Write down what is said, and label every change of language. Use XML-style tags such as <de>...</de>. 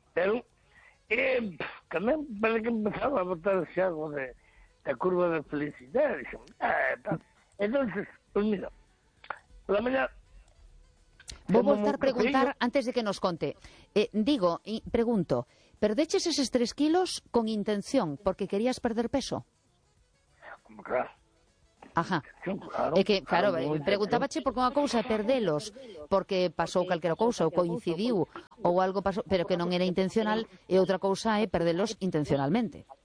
<es>Pero también parece que empezaba a botar ese algo de curva de felicidad. Entonces, pues mira, la mañana...</es> <gl>Vou voltar a preguntar antes de que nos conte. Pregunto, ¿perdeches esos 3 kilos con intención? ¿Porque querías perder peso? Ajá. É que, claro, preguntábache por unha cousa, perdelos, porque pasou calquera cousa, ou coincidiu, ou algo pasou, pero que non era intencional, e outra cousa é perdelos intencionalmente.</gl>